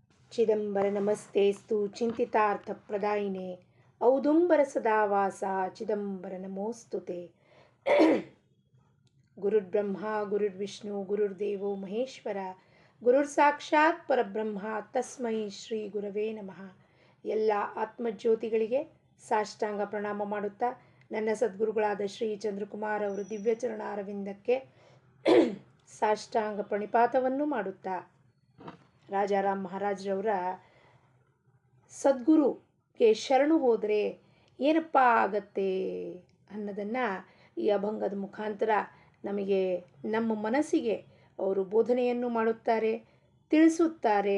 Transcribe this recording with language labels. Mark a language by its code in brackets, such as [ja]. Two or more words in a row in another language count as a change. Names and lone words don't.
[sa] ಚಿದಂಬರ ನಮಸ್ತೆಸ್ತು ಚಿಂತಿತಾರ್ಥಪ್ರದಾಯಿನೇ ಔದುಂಬರ ಸದಾವಾಸ ಚಿದಂಬರ ನಮೋಸ್ತುತೆ. ಗುರುರ್ಬ್ರಹ್ಮ ಗುರುರ್ವಿಷ್ಣು ಗುರುರ್ದೇವೋ ಮಹೇಶ್ವರ ಗುರುರ್ ಸಾಕ್ಷಾತ್ ಪರಬ್ರಹ್ಮ ತಸ್ಮೈ ಶ್ರೀ ಗುರವೇ ನಮಃ. [kn] ಎಲ್ಲ ಆತ್ಮಜ್ಯೋತಿಗಳಿಗೆ ಸಾಷ್ಟಾಂಗ ಪ್ರಣಾಮ ಮಾಡುತ್ತಾ ನನ್ನ ಸದ್ಗುರುಗಳಾದ ಶ್ರೀ ಚಂದ್ರಕುಮಾರ್ ಅವರು ದಿವ್ಯಚರಣ ಅರವಿಂದಕ್ಕೆ ಸಾಷ್ಟಾಂಗ ಪ್ರಣಿಪಾತವನ್ನು ಮಾಡುತ್ತಾ ರಾಜಾರಾಮ್ ಮಹಾರಾಜ್ರವರ ಸದ್ಗುರುಗೆ ಶರಣು ಹೋದರೆ ಏನಪ್ಪ ಆಗತ್ತೆ ಅನ್ನೋದನ್ನು ಈ ಅಭಂಗದ ಮುಖಾಂತರ ನಮಗೆ ನಮ್ಮ ಮನಸ್ಸಿಗೆ ಅವರು ಬೋಧನೆಯನ್ನು ಮಾಡುತ್ತಾರೆ, ತಿಳಿಸುತ್ತಾರೆ.